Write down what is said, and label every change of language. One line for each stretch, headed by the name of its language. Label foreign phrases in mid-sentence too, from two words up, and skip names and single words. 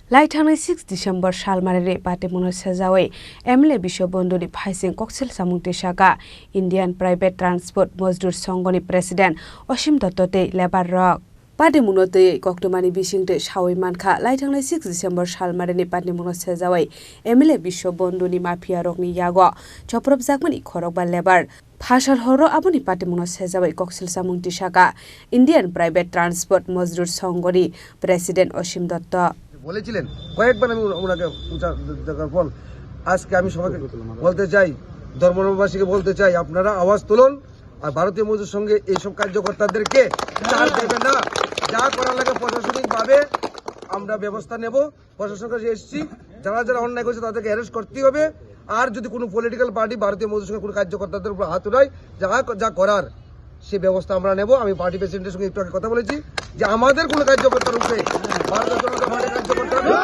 Kok Borok: Laithangnai 6 December Salmarini Patimungno Sejawi MLA Biswabandhu ni Phaising Koksilsamung Kasakha Indian Private Transport Mozdur Songoni President Osim Dottote Lebar Rock Patimungno te Koktomani Bisingte Shawi Manka Laithangnai 6 December Salmarini Patimungno Sejawi MLA Biswabandhu ni Mafia Rock ni Yago Choprop Jakmani Khorang ba Lebar Phasal horo aboni Patimungno Sejawi Koksilsamung Kasakha Indian Private Transport Mozdur Songoni President Osim Dotto
Bangla: বলেছিলেন কয়েকবার আমি ওনাকে দেখার পর আজকে আমি সবাইকে বলতে চাই ধর্মবাসীকে বলতে চাই আপনারা আওয়াজ তুলুন আর ভারতীয় মজদুর সঙ্গে এই সব কার্যকর্তাদেরকে ছাড় দেবে না যা করার লাগে প্রশাসনিকভাবে আমরা ব্যবস্থা নেব প্রশাসনের কাছে এসেছি যারা যারা অন্যায় করেছে তাদেরকে অ্যারেস্ট করতে হবে আর যদি কোনো
English: political party
Bangla: ভারতীয় মজদুর সঙ্গে কোনো কার্যকর্তাদের উপর হাত উঠায় যা করার সে ব্যবস্থা আমরা নেব আমি
English: party president's
Bangla: সঙ্গে একটু আগে কথা বলেছি যে আমাদের কোনো কার্যকর্তার উপরে ভারতীয় জনতা পার্টির কার্যকর্তা